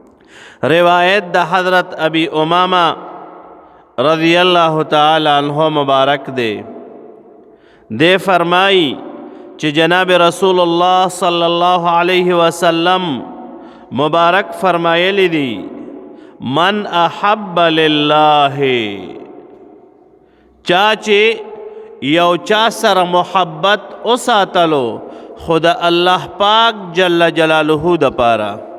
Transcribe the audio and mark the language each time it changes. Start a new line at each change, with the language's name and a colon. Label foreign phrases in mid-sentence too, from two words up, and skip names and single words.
Pashto: روایت د حضرت ابی امامہ
Arabic: رضی اللہ تعالی عنہ
Pashto: مبارک دے فرمائی چې جناب رسول الله
Arabic: صلی الله علیه وسلم
Pashto: مبارک فرمایلی دی
Arabic: من احب لله
Pashto: چا چې یو چا سره محبت وساتلو خود الله پاک
Arabic: جل جلاله
Pashto: د پاره